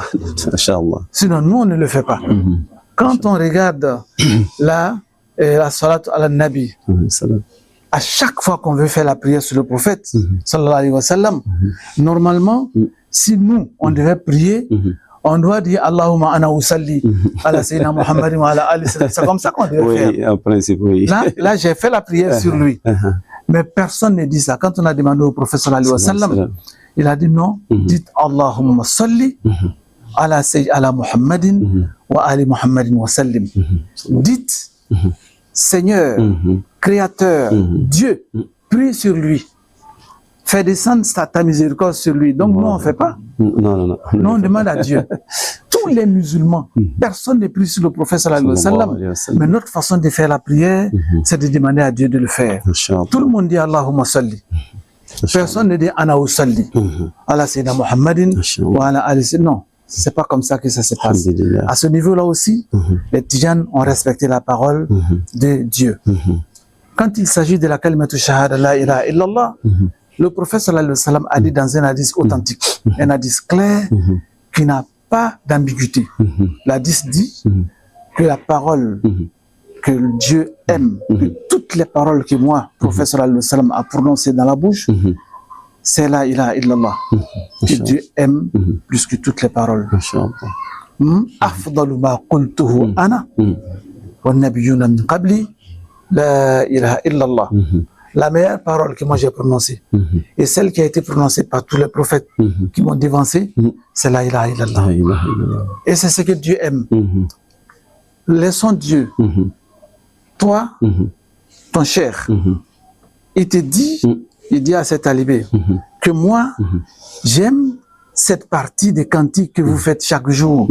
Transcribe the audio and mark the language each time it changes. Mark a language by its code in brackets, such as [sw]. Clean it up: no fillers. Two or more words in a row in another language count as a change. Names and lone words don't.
[fr] Sinon, nous, on ne le fait pas. Quand on regarde la [ar] صلاة على النبي, [fr] à chaque fois qu'on veut faire la prière sur le prophète, [ar] صلى الله عليه وسلم, [fr] normalement, si nous, on devait prier, on doit dire [ar] اللهم أنا أصلي على سيدنا محمد وعلى آل سلم. [fr] C'est comme ça qu'on devait faire. Oui, en principe, oui. Là j'ai fait la prière sur lui. Mais personne ne dit ça. Quand on a demandé au prophète [ar] صلى الله عليه وسلم, [fr] il a dit non, dites [ar] اللهم صل على محمد وآل محمد وسلم. [fr] Dites Seigneur, Créateur, Dieu, prie sur lui. Fais descendre ta miséricorde sur lui. Donc nous, on ne fait pas. Non, on demande à Dieu. Tous les musulmans, personne ne prie sur le prophète [ar] صلى الله عليه وسلم. [fr] Mais notre façon de faire la prière, c'est de demander à Dieu de le faire. Tout le monde dit [ar] اللهم صل. [fr] Personne ne dit [ar] أنا أصلي. على سيدنا محمد وعلى آل. [fr] Non, c'est pas comme ça que ça se passe. À ce niveau-là aussi, les Tijanes ont respecté la parole de Dieu. Quand il s'agit de la [ar] كلمة الشهادة لا إله إلا الله, [fr] le prophète [ar] صلى الله عليه وسلم [fr] a dit dans un hadith authentique, un hadith clair qui n'a pas d'ambiguïté. L'hadith dit que la parole que Dieu aime, que toutes les paroles que moi, prophète [ar] صلى الله عليه وسلم, [fr] a prononcées dans la bouche, c'est [ar] لا إله إلا الله, [fr] que Dieu aime plus que toutes les paroles. [ar] أفضل ما قلته أنا والنبيون من قبلي لا إله إلا الله. [fr] la meilleure parole que moi j'ai prononcée, et celle qui a été prononcée par tous les prophètes qui m'ont dévancé, c'est [ar] لا إله إلا الله. [fr] Et c'est ce que Dieu aime. Laissons Dieu. Toi, ton cher, il te dit, il dit à cet talibé que moi, j'aime cette partie des cantiques que vous faites chaque jour.